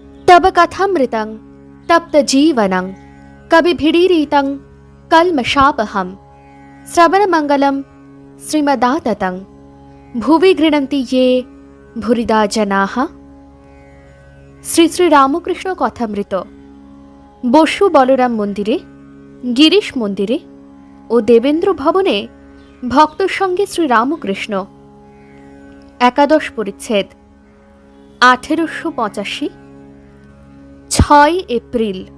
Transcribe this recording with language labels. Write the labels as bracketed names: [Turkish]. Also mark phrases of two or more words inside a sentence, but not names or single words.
[Sanskrit] तब कथामृतं तप्त जीवनं कविभिरीरितं कल्मषापहं श्रवणमंगलं श्रीमदाततं भुवि गृह्णन्ति ये भूरिदा जनाः। [Bangla] শ্রী শ্রী রামকৃষ্ণ কথামৃত বসু বলরাম মন্দিরে, গিরিশ মন্দিরে ও দেবেন্দ্র ভবনে ভক্তর সঙ্গে শ্রী রামকৃষ্ণ। একাদশ পরিচ্ছেদ। 1885 6 এপ্রিল।